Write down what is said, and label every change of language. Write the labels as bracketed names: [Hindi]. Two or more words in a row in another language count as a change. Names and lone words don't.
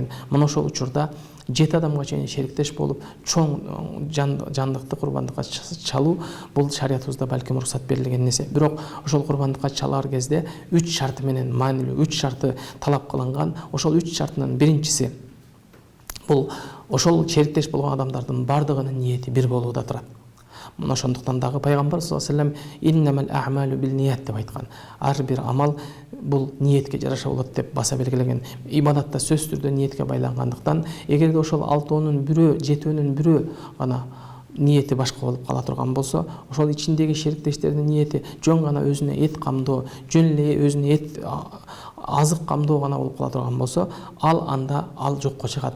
[Kyrgyz] Мына ошол учурда 7 адамга чейин шериктеш болуп, чоң жандыкты курбандыкка чалуу бул шариятыбызда балким уруксат берилген нерсе. Бирок ошол курбандыкка чалар кезде 3 шарты менен маанилүү, 3 шарты талап кылынган. Ошол 3 шартынын биринчиси бул ошол шериктеш болгон адамдардын бардыгынын ниети бир болууда турат. Мына ошондуктан дагы пайгамбар [Arabic] صلى الله عليه وسلم إنما الأعمال بالنية [Kyrgyz] деп айткан. Ар бир амал бул ниетке жараша болот деп баса белгилеген. Ибадатта сөзсүз түрдө ниетке байлангандыктан, эгерде ошол 6-нын бирөө, 7-нын бирөө гана ниети башка болуп кала турган болсо, ошол ичиндеги шериктештердин ниети жөн гана өзүнө эт камдоо, жөн эле өзүнө эт азык камдоо гана болуп кала турган болсо, анда жокко чыгат.